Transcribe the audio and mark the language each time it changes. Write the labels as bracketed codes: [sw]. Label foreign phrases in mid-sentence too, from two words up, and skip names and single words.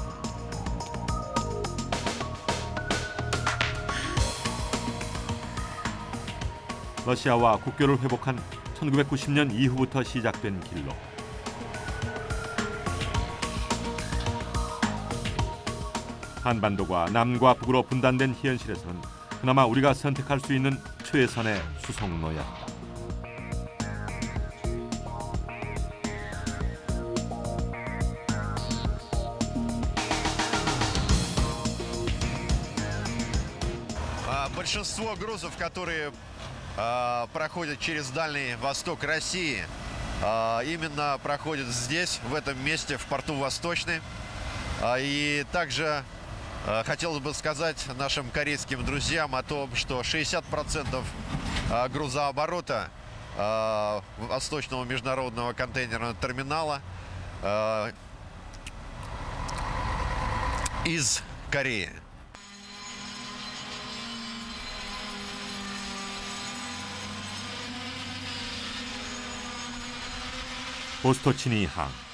[ko] 러시아와 국교를 회복한 1990년 이후부터 시작된 길로 한반도가 남과 북으로 분단된 현실에서는 그나마 우리가 선택할 수 있는 최선의 수송로였다. [ru] Большинство грузов, которые проходят через Дальний Восток России, именно проходят здесь, в этом месте, в порту Восточный. И также Хотелось бы сказать нашим корейским друзьям о том, что 60% грузооборота Восточного международного контейнерного терминала из Кореи. [ko] 보스토치니 항.